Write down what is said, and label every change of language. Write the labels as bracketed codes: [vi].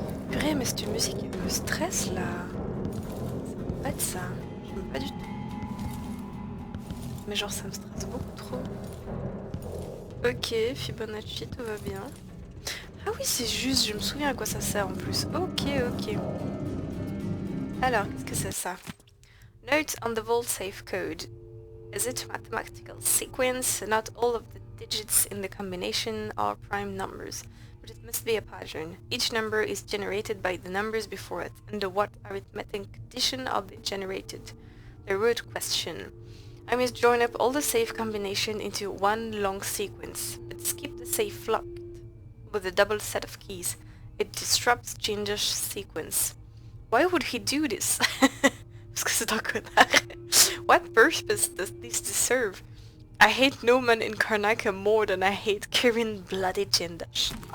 [fr] Purée, mais c'est une musique qui me stresse là. Ça me pas de ça. J'aime pas du tout. Mais genre ça me stresse beaucoup trop. Ok, Fibonacci, tout va bien. Ah oui, c'est juste, je me souviens à quoi ça sert en plus. Ok, ok. Alors, qu'est-ce que c'est ça? [en] Note on the vault safe code. Is it a mathematical sequence? Not all of the digits in the combination are prime numbers, but it must be a pattern. Each number is generated by the numbers before it. Under what arithmetic condition are they generated? The root question. I must join up all the safe combination into one long sequence, but keep the safe locked with a double set of keys. It disrupts changes sequence. Why would he do this? [fr] Parce que c'est un connard. [en] What purpose does this serve? I hate no man in Karnaka more than I hate Kirin Bloody Jindash.